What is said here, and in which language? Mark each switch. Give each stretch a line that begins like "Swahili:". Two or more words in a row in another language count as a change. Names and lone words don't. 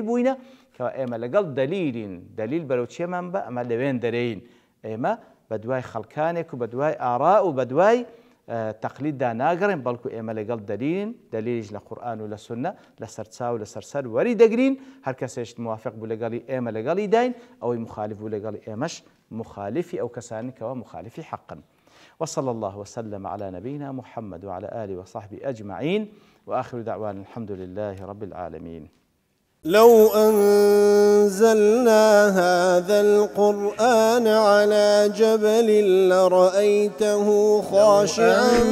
Central Kurdish: بووینە کەوا ئێمە لەگەڵ دەلیلین دەلیل بەرەو چێمان بە ئەمە لەوێن دەرەین ئێمە بە دوای خەڵکانێک و بە دوای ئاڕا و بە دوای تەقلیددا ناگەڕێن بەڵکو ئێمە لەگەڵ دەلیلین دەلیلیش لە قورئان و لە سونە لەسەر چاو لەسەر سەر وەری دەگرین هەر کەسێش موافق بوو لەگەڵی ئێمە لەگەڵی داین ئەوەی مخالف بوو لەگەڵی ئێمەش مخالفی ئەو کەسانی کەوا مخالفی حەقن
Arabic: وصلى الله وسلم على نبينا محمد وعلى آله وصحبه أجمعين وآخر دعوانا الحمد لله رب العالمين لو أنزلنا هذا القرآن على جبل لرأيته خاشعا